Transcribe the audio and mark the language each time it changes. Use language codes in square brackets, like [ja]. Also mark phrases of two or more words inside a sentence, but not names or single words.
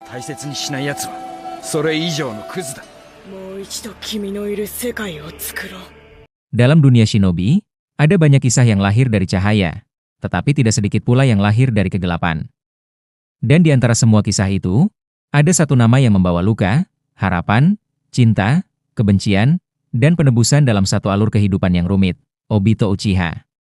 [ja] 大切にしない奴はそれ以上のクズだ。もう一度君のいる世界を作ろう。 [id] Dalam dunia shinobi, ada banyak kisah yang lahir dari cahaya, tetapi tidak sedikit pula yang lahir dari kegelapan. Dan di antara semua kisah itu, ada satu nama yang membawa luka, harapan, cinta, kebencian, dan penebusan dalam satu alur kehidupan yang rumit, Obito Uchiha.